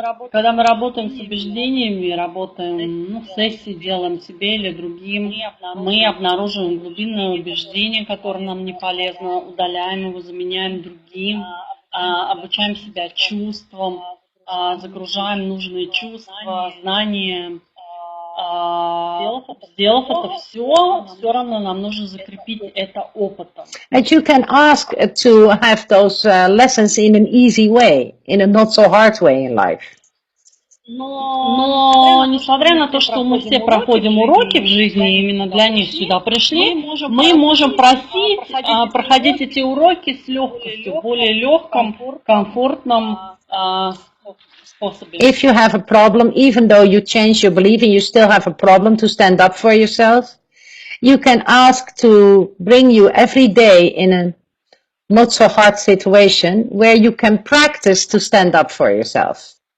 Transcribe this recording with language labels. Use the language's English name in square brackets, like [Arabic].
[Russian] Когда мы работаем с убеждениями, работаем в сессии, делаем себе или другим, мы обнаруживаем глубинное убеждение, которое нам не полезно, удаляем его, заменяем другим, обучаем себя чувствам, загружаем нужные чувства, знания. Сделав это все равно нам нужно закрепить это опытом. [English] And you can ask to have those lessons in an easy way, in a not so hard way in life. [Russian] Но несмотря на то, что мы все проходим уроки в жизни, именно для них сюда пришли, мы можем просить проходить эти уроки с легкостью, в более легком, комфортном способе. [English] If you have a problem, even though you change your belief and you still have a problem to stand up for yourself, you can ask to bring you every day in a not so hard situation where you can practice to stand up for yourself.